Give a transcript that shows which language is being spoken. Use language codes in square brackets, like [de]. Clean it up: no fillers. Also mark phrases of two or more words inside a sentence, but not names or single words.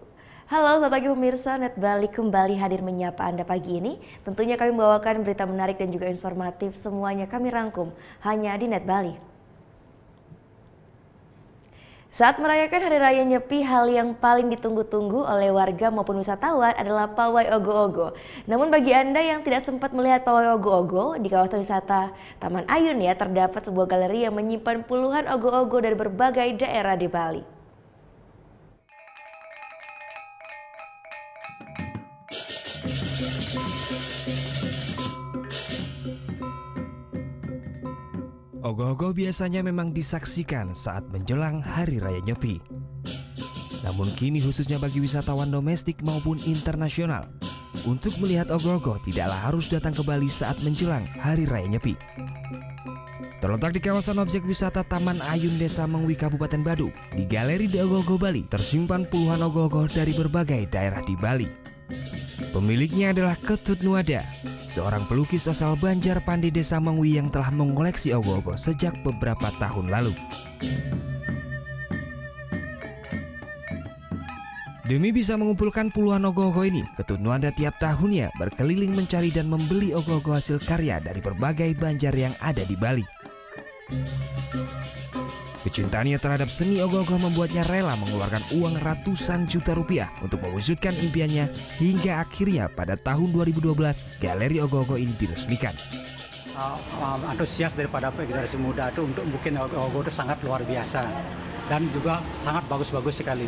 [id] Halo, selamat pagi pemirsa, Net Bali kembali hadir menyapa Anda pagi ini. Tentunya kami membawakan berita menarik dan juga informatif, semuanya kami rangkum hanya di Net Bali. Saat merayakan Hari Raya Nyepi, hal yang paling ditunggu-tunggu oleh warga maupun wisatawan adalah pawai ogo-ogo. Namun bagi Anda yang tidak sempat melihat pawai ogo-ogo, di kawasan wisata Taman Ayun ya, terdapat sebuah galeri yang menyimpan puluhan ogo-ogo dari berbagai daerah di Bali. Ogo-ogo biasanya memang disaksikan saat menjelang Hari Raya Nyepi. Namun kini khususnya bagi wisatawan domestik maupun internasional, untuk melihat ogo-ogo tidaklah harus datang ke Bali saat menjelang Hari Raya Nyepi. Terletak di kawasan objek wisata Taman Ayun Desa Mengwi Kabupaten Badung, di Galeri The Ogo-ogo Bali tersimpan puluhan ogo-ogo dari berbagai daerah di Bali. Pemiliknya adalah Ketut Nuada, seorang pelukis asal Banjar Pandi Desa Mengwi yang telah mengoleksi ogo-ogo sejak beberapa tahun lalu. Demi bisa mengumpulkan puluhan ogo-ogo ini, Ketut Nuada tiap tahunnya berkeliling mencari dan membeli ogo-ogo hasil karya dari berbagai banjar yang ada di Bali. Kecintaannya terhadap seni ogo-ogo membuatnya rela mengeluarkan uang ratusan juta rupiah untuk mewujudkan impiannya, hingga akhirnya pada tahun 2012 galeri ogo-ogo ini diresmikan. Antusias daripada generasi muda itu untuk bikin ogo-ogo itu sangat luar biasa dan juga sangat bagus-bagus sekali.